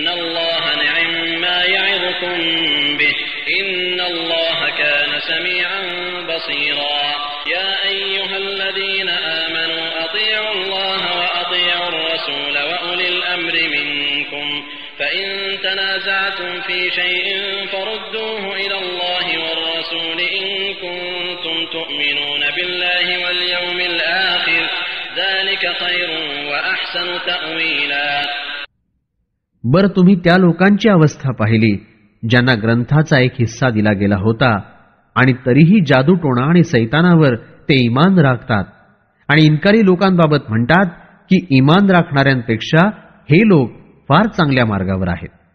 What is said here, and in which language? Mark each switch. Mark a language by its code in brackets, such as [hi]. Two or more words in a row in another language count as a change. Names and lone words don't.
[ar] الله نعم ما يعظكم به إن الله كان سميعا بصيرا يا أيها الذين آمنوا أطيعوا الله وأطيعوا الرسول وأولي الأمر منكم فإن تنازعتم في شيء فردوه إلى الله والرسول إن كنتم تؤمنون بالله واليوم الآخر ذلك خير وأحسن تأويلا. [mr] बरं, तुम्ही त्या लोकांची अवस्था पाहिली ज्यांना ग्रंथाचा एक हिस्सा दिला गेला होता आणि तरीही जादूटोणा आणि सैतानावर ते ईमान राखतात आणि इन्कारी लोकांबाबत म्हणतात की ईमान राखणाऱ्यांपेक्षा हे लोक फार चांगल्या मार्गावर आहेत.